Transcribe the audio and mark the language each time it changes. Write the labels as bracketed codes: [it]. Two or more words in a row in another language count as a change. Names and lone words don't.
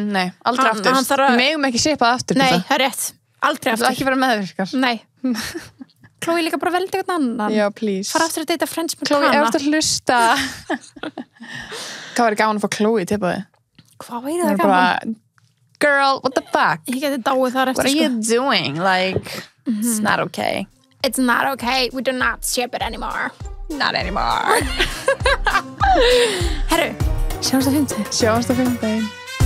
[is] Nei, aldrei aftur. Við megum ekki shipað aftur. Nei, það er rétt. Aldrei aftur. Það er ekki vera meðvirkar. Nei. Chloe líka bara veldi eitthvað annan. Já, please. Fara aftur að deyta Friends með Chloe, ef þú ert að hlusta. Hvað væri gaman að fá Chloe til það? Hvað væri það gaman? [en] Girl, what the fuck? Ég geti dáið þar eftir, What are you doing? Like, it's not okay. It's not okay. We do not ship it anymore. Not anymore. [is] Herru, sjáumst á 5. Sjáumst á 5.